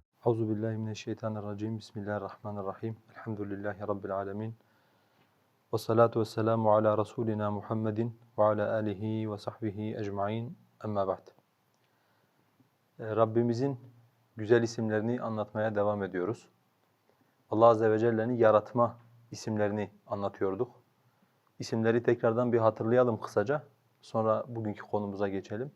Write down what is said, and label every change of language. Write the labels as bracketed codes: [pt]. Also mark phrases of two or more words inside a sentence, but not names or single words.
[ar] أعوذ بالله من الشيطان الرجيم بسم الله الرحمن الرحيم الحمد لله رب العالمين. والصلاة والسلام على رسولنا محمد وعلى آله وصحبه أجمعين. أما بعد. [tr] Rabbimizin güzel isimlerini anlatmaya devam ediyoruz. [ar] الله عز وجل'nin [tr] yaratma isimlerini anlatıyorduk. İsimleri tekrardan bir hatırlayalım kısaca. Sonra bugünkü konumuza geçelim.